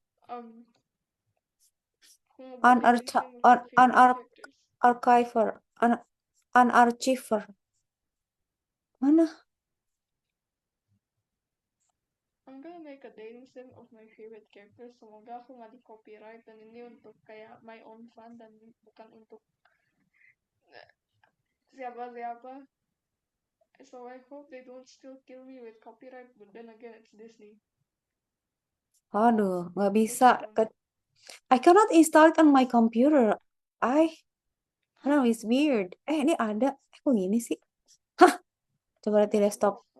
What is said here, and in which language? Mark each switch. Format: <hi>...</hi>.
<en>Um,</en> <id>aku ngebuat</id> <en>dating sim with my favorite characters.</en> <id>unarchiver, unarchiver. Mana?</id> <en>I'm gonna make a dating sim of my favorite characters.</en> <id>Semoga aku nggak di copyright dan ini untuk kayak</id> <en>my own fun</en> <id>dan bukan untuk siapa-siapa.</id> <en>So I hope they don't still kill me with copyright. But then again, it's Disney.</en> <id>Aduh, nggak</id> <en>They</en> <id>bisa.</id> <en>should. I cannot install it on my computer.</en> <id>Nah,</id> <en>it's weird.</en> <id>Ini ada. Kok gini sih? Hah? Coba lihat di desktop.</id>